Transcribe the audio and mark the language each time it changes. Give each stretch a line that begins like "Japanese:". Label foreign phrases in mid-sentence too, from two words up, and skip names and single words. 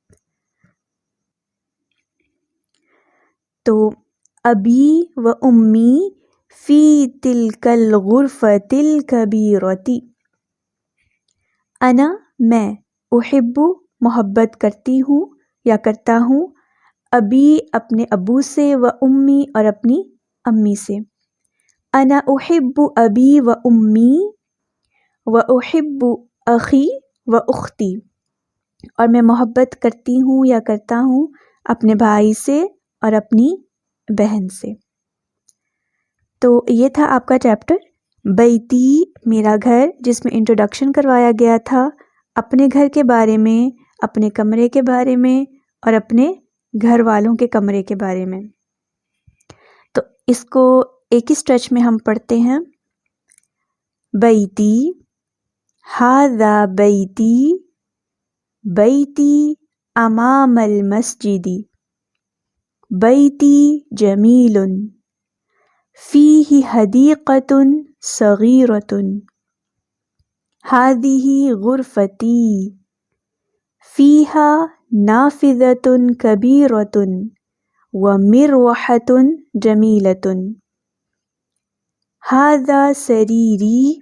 Urdu: تو
Arabic: ابی و امی فی تلک الغرفۃ الکبیرۃ،
Urdu: انا میں، احب محبت کرتی ہوں یا کرتا ہوں، ابی اپنے ابو سے،
Arabic: و امی
Urdu: اور اپنی امی سے۔
Arabic: انا احب ابی و امی و احب اخی و اختی،
Urdu: اور میں محبت کرتی ہوں یا کرتا ہوں اپنے بھائی سے اور اپنی بہن سے۔ تو یہ تھا آپ کا چیپٹر بیتی میرا گھر، جس میں انٹروڈکشن کروایا گیا تھا اپنے گھر کے بارے میں، اپنے کمرے کے بارے میں اور اپنے گھر والوں کے کمرے کے بارے میں۔ تو اس کو ایک ہی اسٹریچ میں ہم پڑھتے ہیں۔
Arabic: بیتی، ھذا بیتی، بیتی امام المسجد، بیتی جمیل، فیہ حدیقۃ صغیرۃ، ھذہ غرفتی، فیہا نافذۃ کبیرۃ ومروحۃ جمیلۃ، ھذا سریری